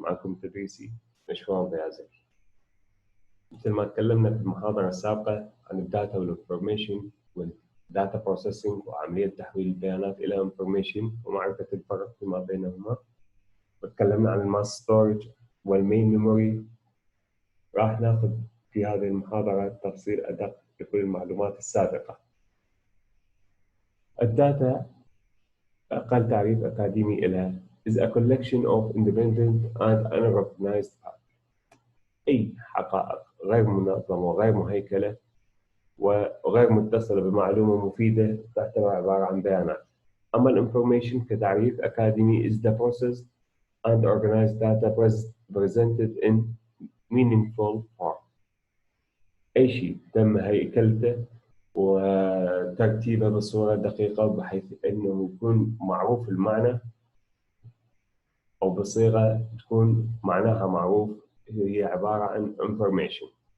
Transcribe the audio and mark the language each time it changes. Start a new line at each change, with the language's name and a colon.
Arabic: معكم تدريسي مشروع بيازك. مثل ما تكلمنا في المحاضرة السابقة عن الداتا والانفورميشن والداتا بروسيسنج وعملية تحويل البيانات إلى انفورميشن ومعرفة الفرق فيما بينهما. وتكلمنا عن الماس ستورج والمين ميموري. راح ناخذ في هذه المحاضرة تفصيل أدق لكل المعلومات السابقة. الداتا أقل تعريف أكاديمي لها
English: is a collection of independent and unrecognized facts.
Arabic: أي حقائق غير منظمة وغير مهيكلة وغير متصلة بمعلومة مفيدة تعتبر عبارة عن بيانات. أما الانفورميشن كتعريف أكاديمي
English: is the processed and organized data presented in meaningful form.
Arabic: أي شيء تم هيكلته وترتيبه بصورة دقيقة بحيث أنه يكون معروف المعنى أو بصيغة تكون معناها معروف، هي عبارة عن information.